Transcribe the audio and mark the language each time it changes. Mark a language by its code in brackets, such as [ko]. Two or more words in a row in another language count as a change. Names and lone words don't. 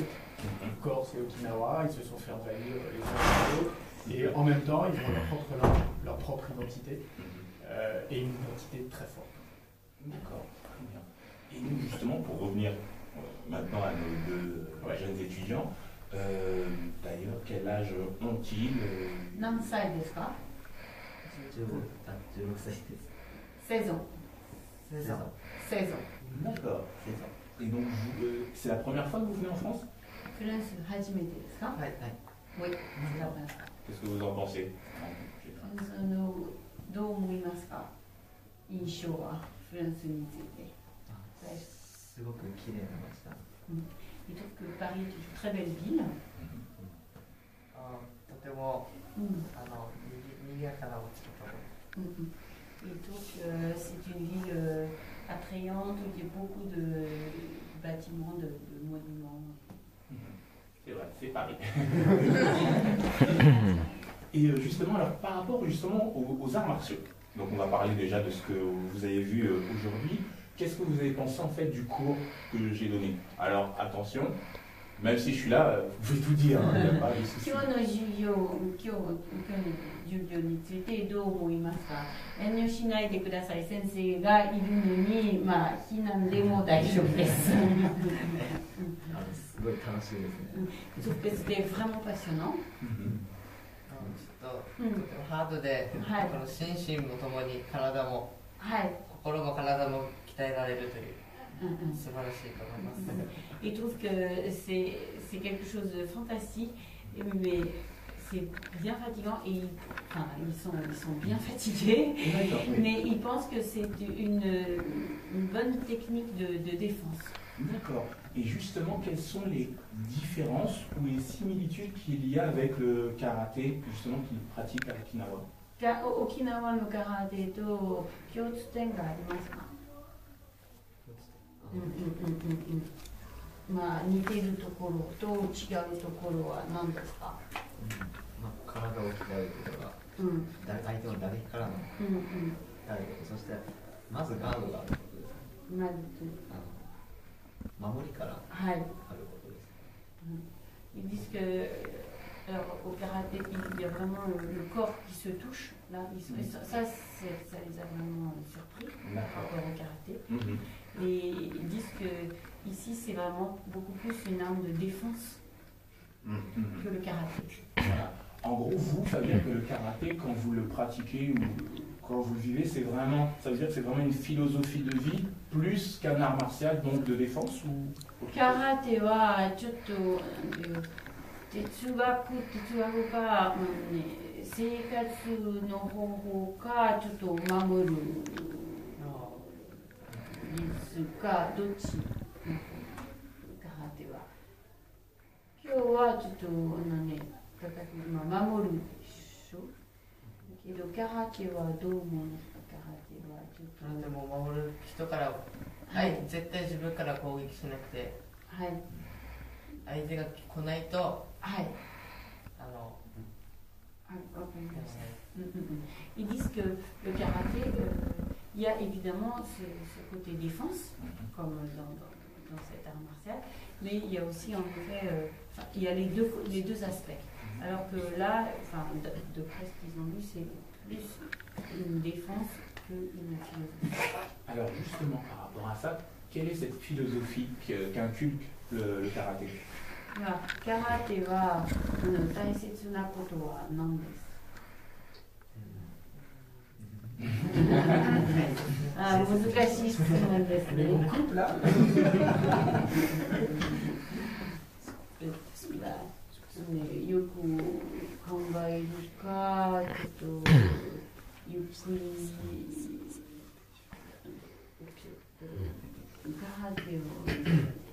[fr] Corse et Okinawa, ils se sont fait envahir les uns les autres, et en même temps, ils ont leur propre identité, et une identité très forte. D'accord, très bien. Et nous, justement, pour revenir maintenant à nos deux jeunes étudiants, d'ailleurs, quel âge ont-ils? [ja] 何歳ですか？ 16歳です。 [fr] 16ans. 16ans. 16 ans. D'accord, 16 ans. Et donc, c'est la première fois que vous venez en France? [ja] フランス初めてですか？はい、はい。 [fr] Oui, c'est la première fois. Qu'est-ce que vous en pensez? [ja] どう思いますか？印象はフランスについて。すごく綺麗な街だ。 [fr] Il trouve que Paris est une très belle ville. [ja] とても賑やかな街だと思う。 [fr] Il trouve que c'est une ville attrayante où il y a beaucoup de bâtiments, de monuments. C'est vrai, c'est Paris. Et justement, alors par rapport justement aux arts martiaux, donc on va parler déjà de ce que vous avez vu aujourd'hui. Qu'est-ce que vous avez pensé en fait du cours que j'ai donné? Alors attention, même si je suis là, vous pouvez tout dire, il n'y a pas de souci. [ja] 今日の授業についてどう思いますか？遠慮しないでください。先生がいるのに、まあ避難でも大丈夫です。すごい楽しいですね。 [fr] C'était vraiment passionnant. [ja] ちょっとハードで、この心身もともに体も、心も体も鍛えられるという。素晴らしいと思います。 [fr] Il trouve que c'est quelque chose de fantastique, mais c'est bien fatigant et enfin, ils sont bien fatigués, mais ils pensent que c'est une bonne technique de défense. D'accord. Et justement, quelles sont les différences ou les similitudes qu'il y a avec le karaté, justement, qu'ils pratiquent à Okinawa? [ja] 沖縄の空手と共通点がありますか? まあ似ているところと違うところは何ですか？まあ、体を鍛えることが、相手の打撃からの鍛えること、そしてまずガードがあることです。まず守りからあることです。 [fr] Ils disent que alors, au karaté, il y a vraiment le corps qui se touche. Là, ça les a vraiment surpris par rapport au karaté. Et ils disent que ici, c'est vraiment beaucoup plus une arme de défense que le karaté. Voilà. En gros, vous, ça veut dire que le karaté, quand vous le pratiquez ou quand vous le vivez, c'est vraiment, ça veut dire que c'est vraiment une philosophie de vie plus qu'un art martial, donc de défense ou... [ja] 空手はちょっと哲学か、生活の方法か、ちょっと守る技術か、どっちのカラテは。今日はちょっと守るでしょ。けど、カラテはどう思うんですか、カラテはちょっと。なんでも守る人から、絶対自分から攻撃しなくて、相手が来ないと、 [fr] Ils disent que le karaté, il y a évidemment ce côté défense, comme dans cet art martial, mais il y a aussi en effet, il y a les deux aspects. Alors que là, de près ce qu'ils ont vu, c'est plus une défense qu'une philosophie. Alors justement, par rapport à ça, quelle est cette philosophie qu'inculque le karaté? [ja] 空手は大切なことは何ですか？難しい質問ですね。よく考えるか、ちょっとゆっくり空手を。